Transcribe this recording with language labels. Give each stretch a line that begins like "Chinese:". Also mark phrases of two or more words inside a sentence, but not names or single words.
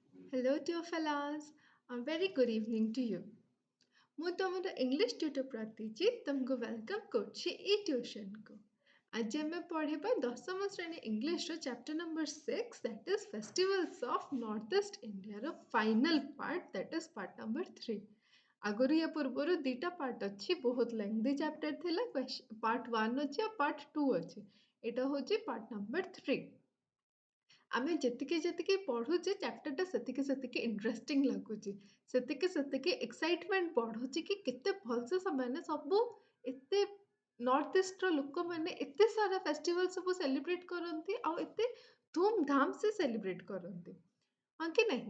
English: Hello, dear fellas. A very good evening to you.
Odia: ମୁଁ ତମର
English: English tutor
Odia: ପ୍ରାର୍ଥୀ ତମକୁ ୱେଲକମ୍ କରୁଛି ଏଇ ଟ୍ୟୁସନକୁ। ଆଜି ଆମେ ପଢ଼ିବା ଦଶମ ଶ୍ରେଣୀ
English: English chapter number 6 that is festivals of Northeast India
Odia: ର
English: final part that is part number 3.
Odia: ଆଗରୁ ୟା ପୂର୍ବରୁ ଦୁଇଟା ପାର୍ଟ ଅଛି, ବହୁତ
English: lengthy chapter
Odia: ଥିଲା। ପାର୍ଟ 1 ଅଛି ଆଉ ପାର୍ଟ 2 ଅଛି। ଏଇଟା ହେଉଛି
English: part number 3.
Odia: ଆମେ ଯେତିକି ଯେତିକି ପଢ଼ୁଛେ ଚାପ୍ଟରଟା ସେତିକି ସେତିକି ଇଣ୍ଟରେଷ୍ଟିଂ ଲାଗୁଛି, ସେତିକି ସେତିକି ଏକ୍ସାଇଟମେଣ୍ଟ ବଢ଼ୁଛି କି କେତେ ଭଲସେ ସେମାନେ ସବୁ ଏତେ ନର୍ଥ ଇଷ୍ଟର ଲୋକମାନେ ଏତେ ସାରା ଫେଷ୍ଟିଭାଲ ସବୁ ସେଲିବ୍ରେଟ୍ କରନ୍ତି ଆଉ ଏତେ ଧୁମଧାମ ସେ ସେଲିବ୍ରେଟ୍ କରନ୍ତି, ହଁ କି ନାହିଁ?